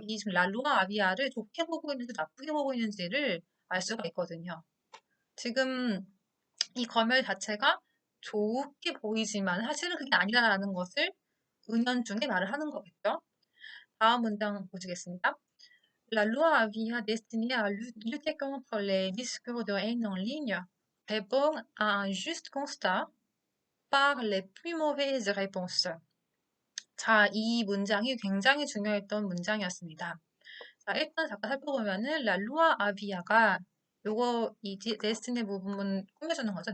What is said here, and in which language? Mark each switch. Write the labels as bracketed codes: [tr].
[ko] 이 지금 랄루아 아비아를 좋게 보고 있는지 나쁘게 보고 있는지를 알 수가 있거든요. 지금 이 검열 자체가 좋게 보이지만 사실은 그게 아니라는 것을 은연중에 말을 하는 거겠죠. 다음 문장 보시겠습니다. [fr] La loi Avia destinée à lutter contre les discours de haine en ligne répond à un juste constat par les plus mauvaises réponses. [ko] 자, 이 문장이 굉장히 중요했던 문장이었습니다. 자, 일단 잠깐 살펴보면은 랄루아 아비아가 이 데스티니 부분 꾸며주는 거죠.